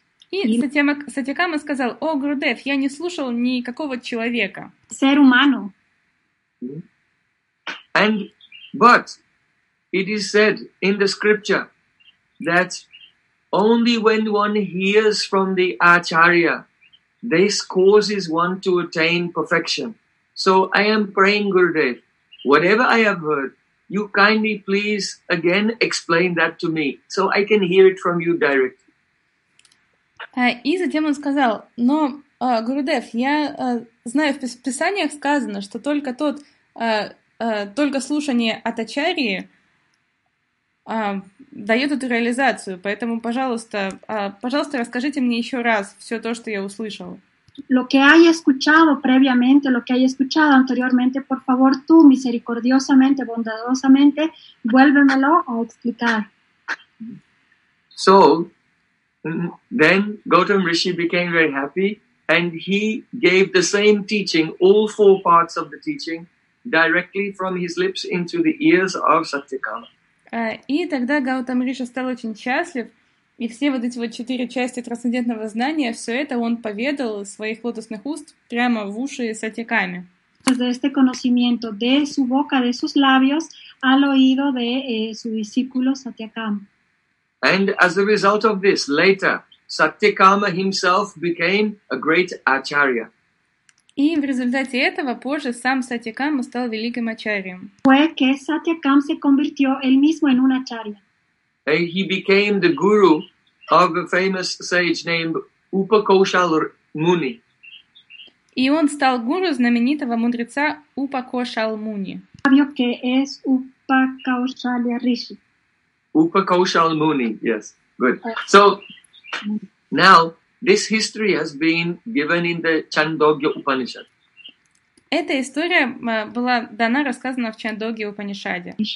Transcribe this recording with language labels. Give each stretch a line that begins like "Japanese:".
Russian: И Сатьякама сказал, о, Гурудев, я не слушал никакого человека.
Spanish: Ser humano.
English: And, but, it is said in the scripture that only when one hears from the Acharya, this causes one to attain perfection. So, I am praying, Gurudev, whatever I have heard, you kindly please again explain that to me, so I can hear it from you directly.
Russian: И затем он сказал, но, Гурудев, я знаю, в писаниях сказано, что только тот, только слушание от Ачарьи дает эту реализацию, поэтому, пожалуйста, пожалуйста, расскажите мне еще раз все то, что я услышал.
Spanish: Lo que haya escuchado previamente, lo que haya escuchado anteriormente, por favor, tú, misericordiosamente, bondadosamente, vuélvemelo a explicar.
English: So, then Gautama Rishi became very happy and he gave the same teaching, all four parts of the teaching, directly from his lips into the ears of Satyakama.
Russian: И тогда Гаутама Риши стал очень счастлив, и все вот эти вот четыре части трансцендентного знания, все это он поведал из своих лотосных уст прямо в уши Сатьякаме.
Spanish: De este conocimiento, de su boca, de sus labios, al oído de su discípulo Сатьякама.
English: And as a result of this, later, Satyakama himself became a great acharya.
Russian: И в результате этого позже сам Сатьякама стал великим ачарьем.
Spanish: Fue que Satyakama se convirtió él mismo en un acharya.
English: And he became the guru of a famous sage named Upakoshal Muni.
Russian: И он стал гуру знаменитого мудреца Upakoshal Muni.
Spanish: Sabio que es Upakoshala Rishi.
English: Upakoshal Muni, yes, good. So, now, this history has been given in the Chandogya Upanishad.
Russian: Эта история была дана, рассказана в Чандогья Упанишаде.